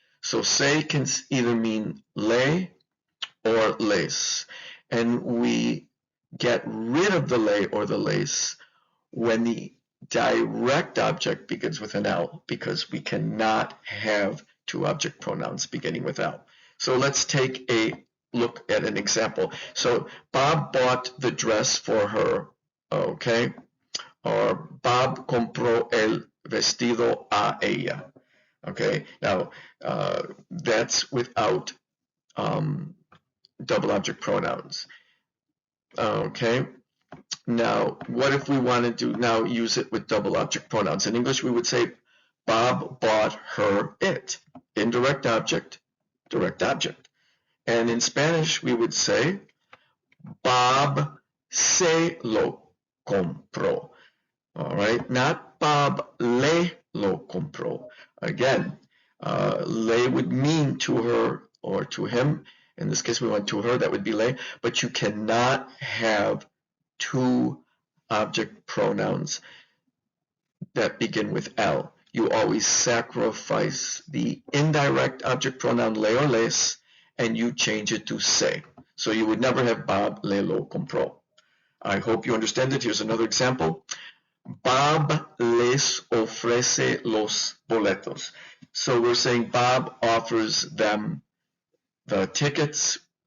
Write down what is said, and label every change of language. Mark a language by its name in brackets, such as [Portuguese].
[English] So se can either mean le or les, and we get rid of the le or the les when the direct object begins with an L, because we cannot have two object pronouns beginning with L. So let's take a look at an example. So Bob bought the dress for her, okay? [Spanish] Or Bob compró el vestido a ella. [English] Okay, now that's without double object pronouns. Okay, Now, what if we wanted to now use it with double object pronouns? In English, we would say, Bob bought her it. Indirect object, direct object. And in Spanish, we would say, Bob [Spanish] se lo compró. [English] All right, not Bob [Spanish] le lo compró. [English] Again, le would mean to her or to him. In this case, we want to her, that would be le. But you cannot have two object pronouns that begin with L. You always sacrifice the indirect object pronoun le or les, and you change it to se. So you would never have Bob [Spanish] le lo compró. [English] I hope you understand it. Here's another example. [Spanish] Bob les ofrece los boletos. [English] So we're saying Bob offers them the tickets.